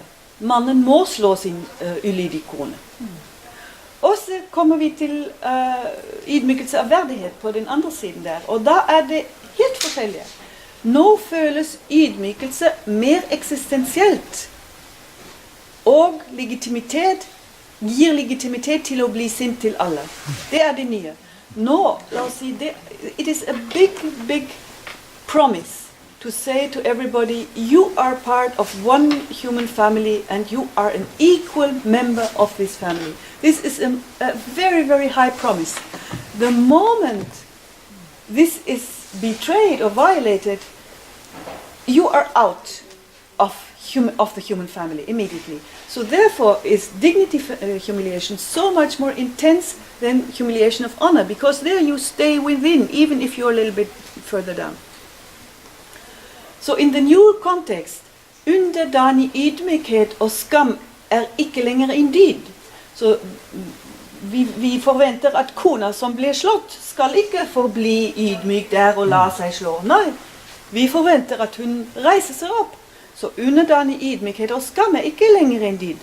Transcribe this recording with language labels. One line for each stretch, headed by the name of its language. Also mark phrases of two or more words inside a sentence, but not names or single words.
Norwegian: Mannen må slå sin ulydige kone. Og så kommer vi til ydmykelse av verdighet på den andre siden der. Og da er det helt forskjellige. Nå føles ydmykelse mer eksistensielt. Og legitimitet gir legitimitet til å bli sint til alle. Det er det nye. Nå, la oss si,
English: it is a big, big promise to say to everybody, you are part of one human family and you are an equal member of this family. This is a very, very high promise. The moment this is betrayed or violated, you are out of the human family immediately. So therefore is dignity humiliation so much more intense than humiliation of honor, because there you stay within, even if you're a little bit further down. So in the new context,
Norwegian: underdanig ydmykhet og skam er ikke lenger en dyd. Så vi forventer at kona som blir slått skal ikke forbli ydmyk der og la seg slå. Nei, vi forventer at hun reiser seg opp. Så underdanig ydmykhet og skam er ikke lenger en dyd.